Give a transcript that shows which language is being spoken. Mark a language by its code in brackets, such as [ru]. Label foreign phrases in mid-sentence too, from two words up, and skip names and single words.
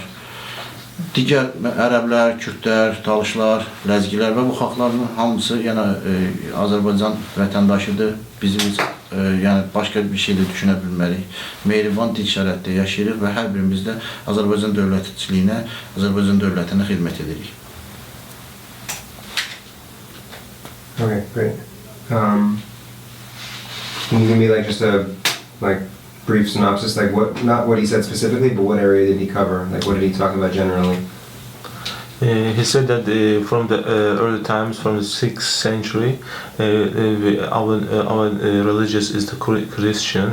[az] Digər ərəblər, kürdlər, talışlar, ləzgilər və bu xalqların hamısı yəni Azərbaycan vətəndaşıdır. Bizim yəni başqa bir şey də düşünə bilmərik. Mehriban dinc şəraitdə yaşayırıq və hər birimiz də Azərbaycan dövlətçiliyinə, Azərbaycan dövlətinə xidmət edirik. [en] Okay, great. Can you give me like just a brief synopsis, like not what he said specifically, but what area did he cover? Like what did he talk about generally? He said that from the early times, from the 6th century, our religious is the Christian.